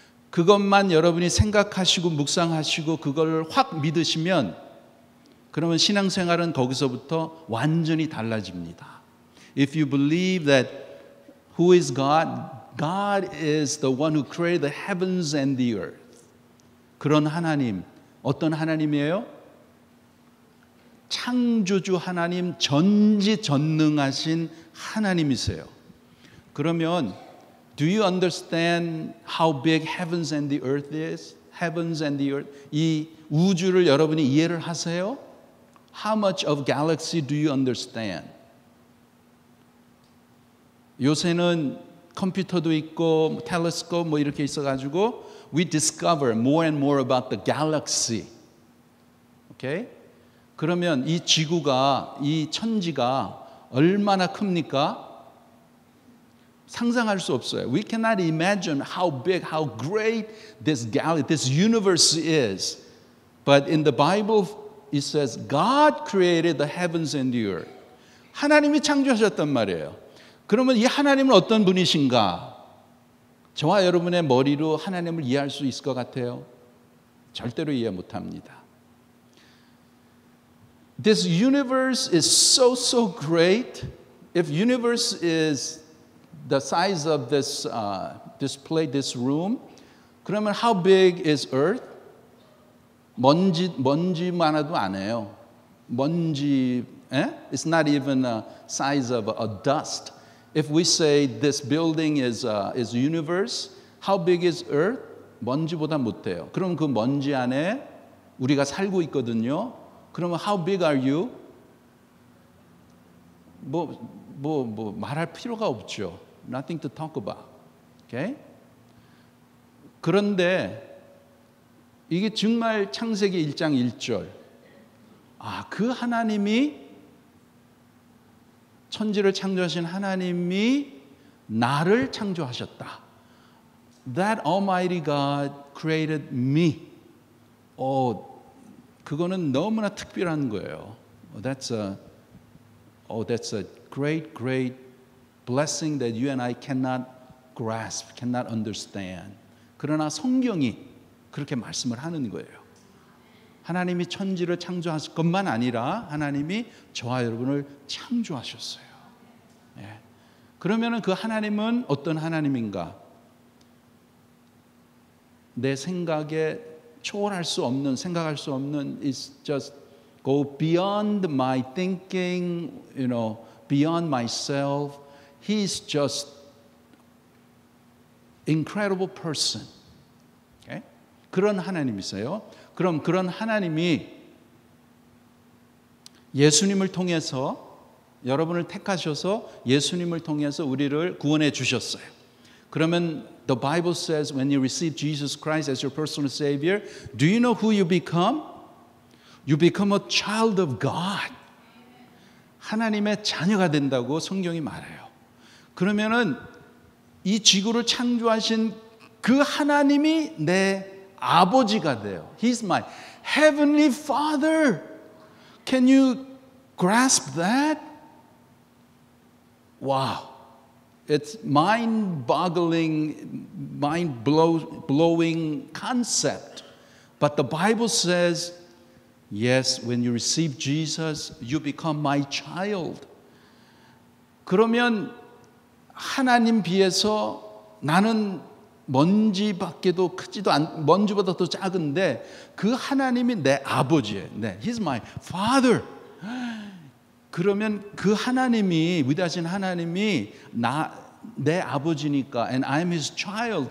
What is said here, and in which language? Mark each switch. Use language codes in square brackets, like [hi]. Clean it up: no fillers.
[ko] 그것만 여러분이 생각하시고 묵상하시고 그걸 확 믿으시면 그러면 신앙생활은 거기서부터 완전히 달라집니다. [en] If you believe that who is God, God is the one who created the heavens and the earth. [ko] 그런 하나님, 어떤 하나님이에요? 창조주 하나님, 전지전능하신 하나님이세요. 그러면 [en] do you understand how big heavens and the earth is? Heavens and the earth. [ko] 이 우주를 여러분이 이해를 하세요? [en] How much of galaxy do you understand? [ko] 요새는 컴퓨터도 있고 텔레스코프 뭐 이렇게 있어가지고 [en] we discover more and more about the galaxy. Okay? [ko] 그러면 이 지구가, 이 천지가 얼마나 큽니까? 상상할 수 없어요. [en] We cannot imagine how big, how great this galaxy, this universe is. But in the Bible, it says God created the heavens and the earth. [ko] 하나님이 창조하셨단 말이에요. 그러면 이 하나님은 어떤 분이신가? 저와 여러분의 머리로 하나님을 이해할 수 있을 것 같아요? 절대로 이해 못합니다. [en] This universe is so great. If universe is the size of this this room, [ko] 그러면 [en] how big is Earth? [ko] 먼지만해도 안 해요. [en] 먼지, it's not even a size of a dust. If we say this building is universe, how big is Earth? [ko] 먼지보다 못해요. 그럼 그 먼지 안에 우리가 살고 있거든요. 그러면 [en] how big are you? [ko] 뭐 말할 필요가 없죠. [en] Nothing to talk about. Okay? [ko] 그런데 이게 정말 창세기 1장 1절. 그 하나님이 천지를 창조하신 하나님이 나를 창조하셨다. [en] That Almighty God created me. [ko] 그거는 너무나 특별한 거예요. [en] That's a great blessing that you and I cannot grasp, cannot understand. [ko] 그러나 성경이 그렇게 말씀을 하는 거예요. 하나님이 천지를 창조하실 것만 아니라 하나님이 저와 여러분을 창조하셨어요. 예. 그러면 그 하나님은 어떤 하나님인가? 내 생각에 초월할 수 없는, [en] 생각할 수 없는, it's just go beyond my thinking, beyond myself. He's just incredible person. [ko] Okay? 그런 하나님이세요. 그럼 그런 하나님이 예수님을 통해서 여러분을 택하셔서 예수님을 통해서 우리를 구원해 주셨어요. 그러면 [en] the Bible says when you receive Jesus Christ as your personal Savior, do you know who you become? You become a child of God. [ko] 하나님의 자녀가 된다고 성경이 말해요. 그러면은 이 지구를 창조하신 그 하나님이 내 아버지가 돼요. [en] He's my heavenly Father. Can you grasp that? Wow. It's mind-boggling, mind-blowing concept. But the Bible says, yes, when you receive Jesus, you become my child. [ko] 그러면 하나님 비해서 나는 먼지밖에도 크지도 먼지보다 더 작은데 그 하나님이 내 아버지예요. [en] 네, He's my Father. [ko] 그러면 그 하나님이 위대하신 하나님이 내 아버지니까 [en] and I'm His child.